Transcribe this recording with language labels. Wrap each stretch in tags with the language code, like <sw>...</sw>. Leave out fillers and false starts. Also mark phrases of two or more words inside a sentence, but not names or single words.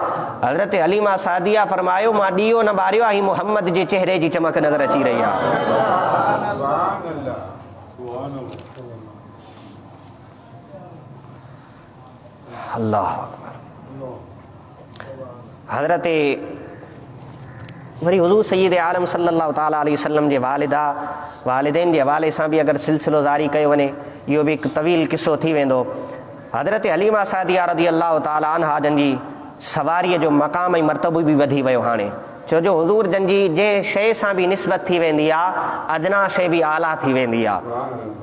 <sd>हज़रत हलीमा सादिया फरमायो, मां ॾीओ न ॿारियो आहे, मुहम्मद जे चेहरे जी चमक नज़र अची रही आहे। अल्लाह हज़रत वरी हुज़ूर सय्यद आलम</sd> <ar>صلى الله تعالى عليه وسلم</ar> <sd>जे वालिदैन जे हवाले सां बि अगरि सिलसिलो ज़ारी कयो वञे, इहो बि हिकु तवील किस्सो थी वेंदो। हज़रत हलीमा सादिया</sd> <ar>رضي الله تعالى عنها</ar> <sd>जंहिंजी सवारीअ जो मक़ाम ऐं मर्तबो बि वधी वियो हाणे, छो जो हुज़ूर जंहिंजी जंहिं शइ सां बि निस्बत थी वेंदी आहे, अदना शइ बि आला थी वेंदी आहे।</sd>